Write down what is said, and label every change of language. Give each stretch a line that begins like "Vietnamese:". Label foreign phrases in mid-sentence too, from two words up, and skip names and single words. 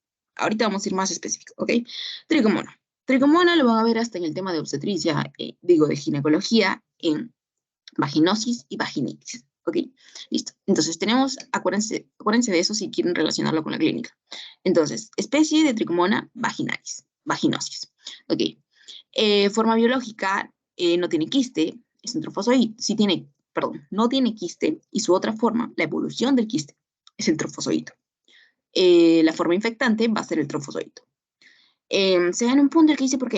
Spanish: Ahorita vamos a ir más específico, ¿ok? Tricomona. Tricomona lo van a ver hasta en el tema de obstetricia, de ginecología, en vaginosis y vaginitis. ¿Ok? Listo. Entonces tenemos, acuérdense de eso si quieren relacionarlo con la clínica. Entonces, especie de Trichomona vaginalis, vaginosis. ¿Ok? Forma biológica, no tiene quiste, es un trofozoide. Sí tiene, perdón, no tiene quiste y su otra forma, la evolución del quiste, es el trofozoito. La forma infectante va a ser el trofozoito. Se da en un punto el que dice, ¿por qué?